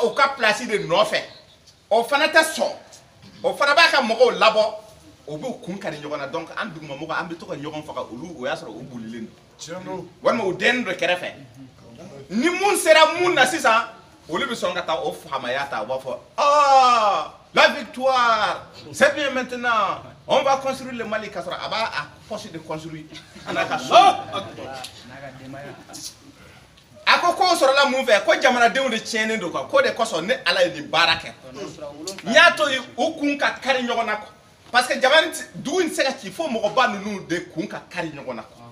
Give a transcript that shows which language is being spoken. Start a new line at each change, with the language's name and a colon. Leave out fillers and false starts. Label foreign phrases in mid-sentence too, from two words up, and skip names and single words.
Bambara: o ka place de nɔfɛ o fana tɛ sɔn o fana b'a ka mɔgɔw labɔ o b'u kun kari ɲɔgɔn na donc an dugumamɔgɔ an bɛ to ka ɲɔgɔn faga olu o y'a sɔrɔ u bolilen don walima u dɛnnen don kɛrɛfɛ ni mun sera mun na sisan olu bɛ sɔn ka taa o faamaya ta u b'a fɔ
French: la victoire c'est bien maintenant on va construire le Mali
Bambara: ka sɔrɔ a b'a
French: poche de construire
Bambara: a n'a ka so a ko k'o sɔrɔla mun fɛ ko jamanadenw de tiɲɛnen don ko de kosɔn ne ala ye nin baara kɛ n y'a to yen u kun ka kari ɲɔgɔn na
French: parce que
Bambara: dugu in tɛ se ka ci fo mɔgɔba ninnu de kun ka kari ɲɔgɔn na